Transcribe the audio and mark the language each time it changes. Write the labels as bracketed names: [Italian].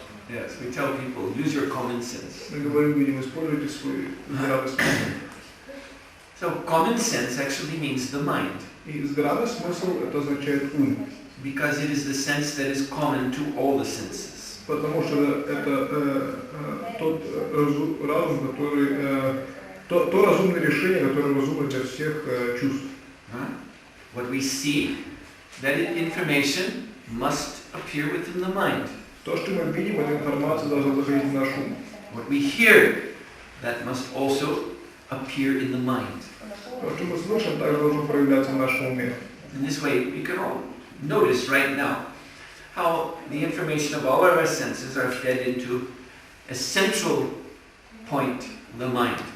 [English] Yes, we tell people, use your common sense. [Russian] Мы говорим людям, используйте свой здравый смысл. [English] So common sense actually means the mind. [Russian] И здравый смысл это означает ум. [English] Because it is the sense that is common to all the senses. [Russian] Потому что это тот разум, который то разумное решение, которое разумно для всех чувств. [English] What we see, that information must appear within the mind. [Russian] То, что мы видим, эта информация должна заходить в наш ум. [English] What we hear, that must also appear in the mind. [Russian] То, что мы слышим, также должно проявляться в нашем уме. [English] In this way, we can all notice right now how the information of all of our senses are fed into a central point, the mind.